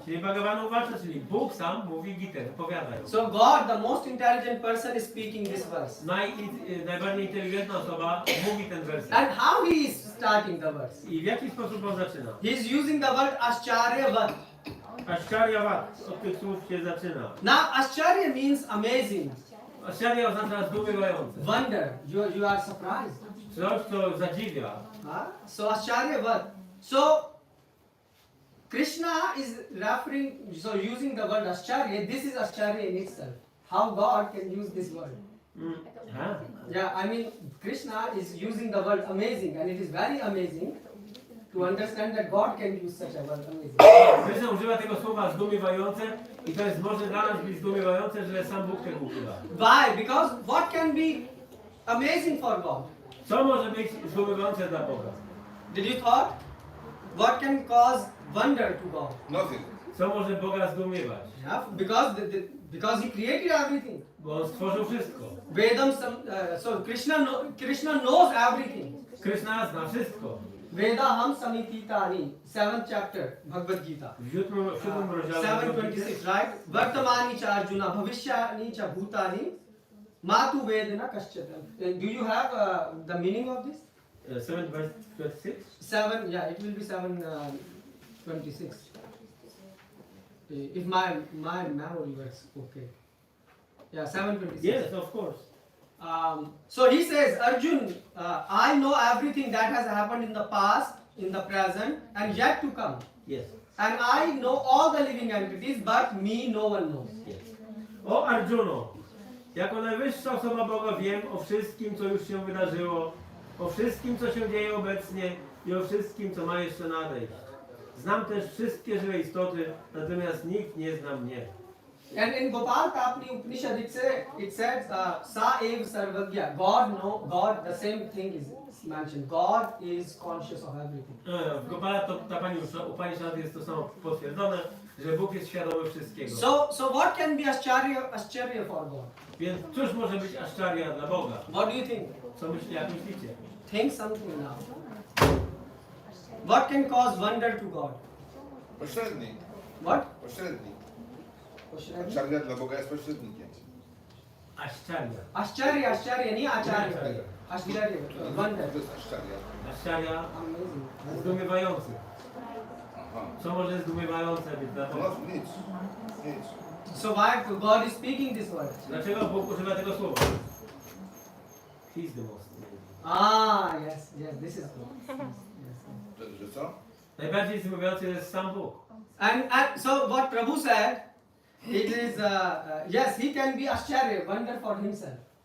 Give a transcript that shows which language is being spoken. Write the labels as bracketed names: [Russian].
[Polish] Czyli Bhagavan Uvacha, czyli Bóg sam mówi Gitę, opowiada ją. [English] So God, the most intelligent person, is speaking this verse. [Polish] Najbardziej inteligentna osoba mówi ten werset. [English] And how he is starting the verse? [Polish] I w jaki sposób on zaczyna? [English] He is using the word Ascharya Vat. [Polish] Ascharya Vat, od tych słów się zaczyna. [English] Now Ascharya means amazing, [Polish] Ascharya oznacza zdumiewające. [English] wonder. You are surprised. [Polish] Coś, co zadziwia. [English] So Ascharya Vat. So Krishna is referring, so using the word Ascharya, this is Ascharya in itself. How God can use this word? Yeah, I mean Krishna is using the word amazing, and it is very amazing to understand that God can use such a word amazing. [Polish] Krishna używa tego słowa zdumiewające i to jest może dla nas być zdumiewające, że sam Bóg tego używa. [English] Why? Because what can be amazing for God? [Polish] Co może być zdumiewające dla Boga? [English] Did you thought? What can cause wonder to God? Nothing. [Polish] Co może Boga zdumiewać? [English] Yeah, because He created everything. [Polish] Bo On stworzył wszystko. [English] Vedam, so Krishna knows everything. [Polish] Krishna zna wszystko. [Sanskrit] Vedaham samititani, [English] 7th chapter, Bhagavad-Gita. [Polish] W siódmym rozdziale [English] 7:26, right? [Sanskrit] Vartamani cha Arjuna, bhavishyani cha bhutani, matu vedana kaschata. [English] Do you have the meaning of this? 7:26. 7, yeah, it will be 7:26. If my memory works okay. Yeah, 7:26. Yes, of course. So he says, Arjun, I know everything that has happened in the past, in the present, and yet to come. Yes. And I know all the living entities, but me no one knows. Yes. [Polish] O Arjuno, jako najwyższa osoba Boga wiem o wszystkim, co już się wydarzyło, o wszystkim, co się dzieje obecnie i o wszystkim, co ma jeszcze nadejść. Znam też wszystkie żywe istoty, natomiast nikt nie zna mnie. [English] And in Gopal Tapni Upanishad it says, [Sanskrit] Sa ev sarvagya. [English] God, the same thing is mentioned. God is conscious of everything. [Polish] W Gopala Tapani Upanishad jest to samo potwierdzone, że Bóg jest świadomy wszystkiego. [English] So what can be Ascharya for God? [Polish] Więc cóż może być Aszczarya dla Boga? [English] What do you think? [Polish] Jak myślicie? [English] Think something now. What can cause wonder to God? [Polish] Pośrednik. [English] What? [Polish] Pośrednik. [English] Ascharya? [Polish] Acharya dla Boga jest pośrednikiem. Aszczarya. Ascharya, nie Acharya. Ascharya, [English] wonder. [Polish] To jest Acharya. Aszczarya [English] Amazing. [Polish] zdumiewający. Aha. Co może zdumiewające być dla Boga? No nic. Nic. [English] So why God is speaking this word? [Polish] Dlaczego Bóg używa tego słowa? [English] He's the most. Yes, this is good. Yes. [Polish] Że co? Najbardziej zdumiewający jest sam Bóg. [English] And so what Prabhu said, it is yes, he can be Ascharya, wonder for himself.